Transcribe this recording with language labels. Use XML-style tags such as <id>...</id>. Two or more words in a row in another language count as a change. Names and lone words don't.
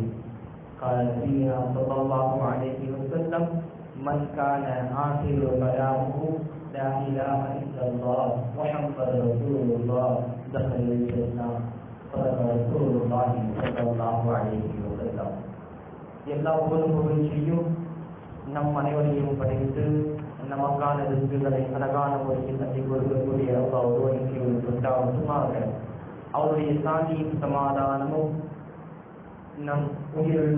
<ar>قال نبينا صلى الله عليه وسلم: من كان آخر كلامه لا إله إلا الله محمد رسول الله دخل الجنة. صدق رسول الله صلى الله عليه وسلم.</ar> <ta>எல்லா புகழ்ச்சியும் நம் அனைவரையும் படைத்து நமக்கான ரிஸ்குகளை அழகான முறையில் அதை கொடுக்கக்கூடிய ஒருவனுக்கு உண்டாவதுமாக அவருடைய சாந்தியும் சமாதானமும் நம் உயிரில்</ta>